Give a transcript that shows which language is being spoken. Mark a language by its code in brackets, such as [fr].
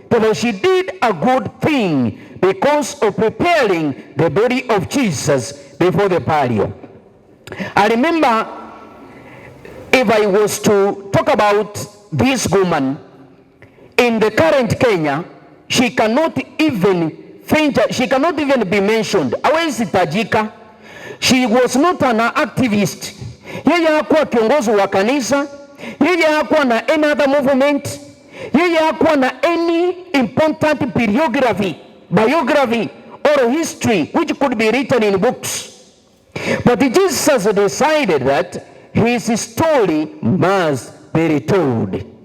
[en] Therefore, she did a good thing because of preparing the body of Jesus before the burial. I remember, if I was to talk about this woman in the current Kenya, she cannot even be mentioned. [sw] Hawezi tajika. [en] She was not an activist. [sw] Yeye hakuwa kiongozi wa kanisa. Yeye hakuwa na [en] any other movement. [sw] Yeye hakuwa na [en] any important biography or history which could be written in books. But Jesus decided that his story must be retold.